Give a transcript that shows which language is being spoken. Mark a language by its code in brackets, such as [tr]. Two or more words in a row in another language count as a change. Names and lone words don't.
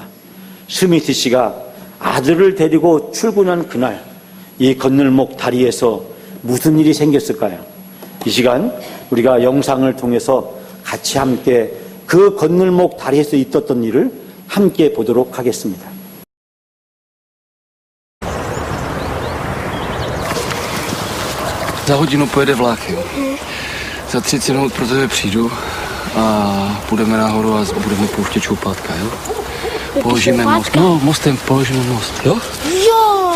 [ko] 스미스 씨가 아들을 데리고 출근한 그날 이 건널목 다리에서 무슨 일이 생겼을까요? 이 시간 우리가 영상을 통해서 같이 함께 그 건널목 다리에서 있었던 일을 함께 보도록 하겠습니다. [cs] Za hodinu pojede vlak, jo. Za 30 minut pro tebe přijdu a půjdeme nahoru a budeme pouštět šoupátka, jo? Položíme šoupátka? most. No, mostem položíme most, jo? Jo!